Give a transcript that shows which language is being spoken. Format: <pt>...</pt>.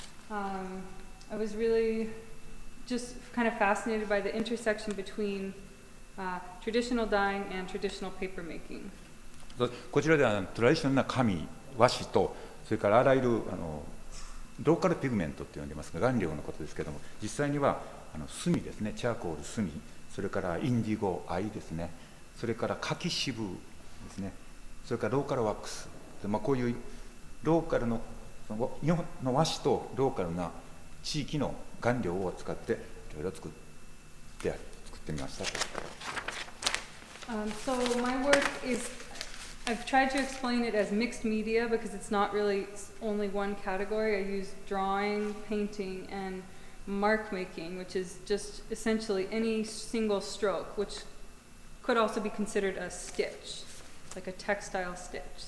<en>I was really just kind of fascinated by the intersection between traditional dyeing and traditional paper making.</en> <ja>こちらではトラディショナルな紙、和紙とそれからあらゆるローカルピグメントって呼んでますが顔料のことですけども、実際には炭ですね、チャーコール、炭、それからインディゴ、藍ですね、それから柿渋ですね、それからローカルワックス、こういうローカルの日本の和紙とローカルな地域の顔料を使っていろいろ作ってみました。</ja> <en>So my work is, I've tried to explain it as mixed media because it's not really only one category. I use drawing, painting, and mark making, which is just essentially any single stroke, which could also be considered a stitch, like a textile stitch.</en>